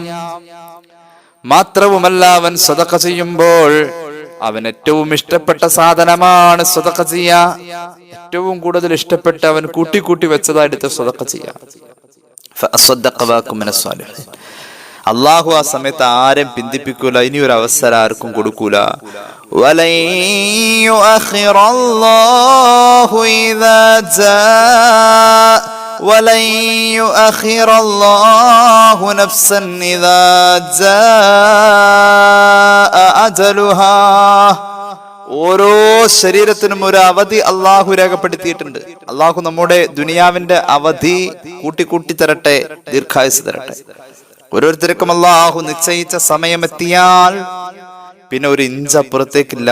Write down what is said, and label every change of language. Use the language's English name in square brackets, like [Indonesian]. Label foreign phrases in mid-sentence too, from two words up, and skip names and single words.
[Malayalam] മാത്രവുമല്ല, അവൻ സദഖ ചെയ്യുമ്പോൾ അവൻ ഏറ്റവും ഇഷ്ടപ്പെട്ട സാധനമാണ് സദഖ ചെയ്യാ. ഏറ്റവും കൂടുതൽ ഇഷ്ടപ്പെട്ട് അവൻ കൂട്ടി കൂട്ടി വെച്ചതായിട്ട് സദഖ ചെയ്യാ. അള്ളാഹു ആ സമയത്ത് ആരും പിന്തിപ്പിക്കൂല. ഇനി ഒരു അവസരം ആർക്കും കൊടുക്കൂല. [Arabic] ولن يؤخر الله نفسا إذا جاء أجلها. [Malayalam] ഓരോ ശരീരത്തിനും ഒരു അവധി അള്ളാഹു രേഖപ്പെടുത്തിയിട്ടുണ്ട്. അള്ളാഹു നമ്മുടെ ദുനിയാവിന്റെ അവധി കൂട്ടി തരട്ടെ, ദീർഘായുസ് തരട്ടെ. ഓരോരുത്തർക്കും അള്ളാഹു നിശ്ചയിച്ച സമയമെത്തിയാൽ പിന്നെ ഒരു ഇഞ്ച് അപ്പുറത്തേക്കില്ല.